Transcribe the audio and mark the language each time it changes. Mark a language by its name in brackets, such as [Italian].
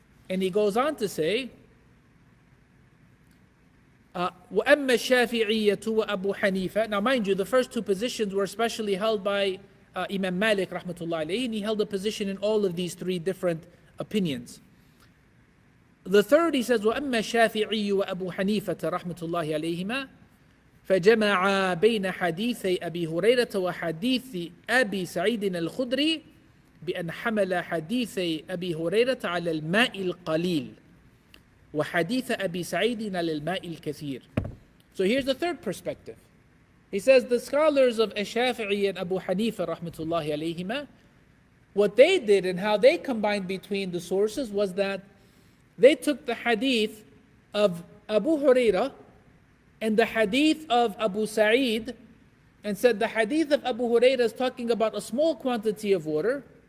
[English] And he goes on to say, [Arabic] وَأَمَّا الشَّافِعِيَّةُ وَأَبُو حَنِيفَةَ. [English] Now mind you, the first two positions were especially held by Imam Malik rahmatullahi alayhi, and he held a position in all of these three different opinions. The third, he says, [Arabic] وَأَمَّا الشَّافِعِيُّ وَأَبُو حَنِيفَةَ رَحْمَةُ اللَّهِ عَلَيْهِمَا فجمع بين حديثي أبي هريرة وحديث أبي سعيد الخدري بأن حمل حديثي أبي هريرة على الماء القليل وحديث أبي سعيد على الماء الكثير. [English] So here's the third perspective. He says the scholars of Ash-Shafi'i and Abu Hanifa rahmatullahi alayhima, what they did and how they combined between the sources was that they took the hadith of Abu Hurairah and the hadith of Abu Sa'id and said the hadith of Abu Hurairah is talking about a small quantity of water.